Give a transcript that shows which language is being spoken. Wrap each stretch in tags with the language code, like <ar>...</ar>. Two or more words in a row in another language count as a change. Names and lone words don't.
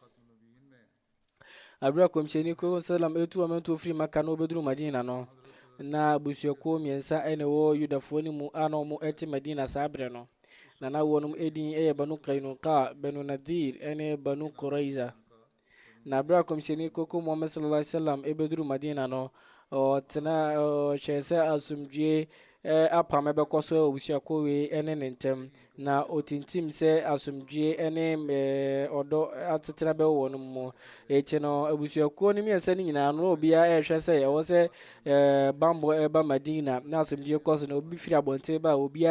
<ak>abira kɔmhyɛni ko sallam ɛtu amanto firi Maka na ɔbɛduru Madina no na abusuakuo mmiɛnsa ɛna ɛwɔ Yudafoɔ no mu a na ɔmo ɛte Madina saa berɛ no na wɔnom ɛdin ɛyɛ Banu Kainuka Banu Nadir ɛne Banu Quraiza na abira kɔmhyɛni koko Muhammad</ak> <ar>صلى الله عليه وسلم</ar> <ak>ɛbɛduru Madina no ɔtena ɔhyɛ sɛ asomdwie apam ɛbɛkɔ so abusuakuo wei ɛne ne ntɛm na otintim sɛ asomdwie ɛne ɔdɔ atetena bɛwɔ wɔn mu ɛkyi no abusuakuo no mmiɛnsa no nyinaa no obiara ɛhwɛ sɛ ɛwɔ sɛ bambɔ ɛba Madina na asomdwie kɔ so na obi firi abɔnten ba a obiara</ak>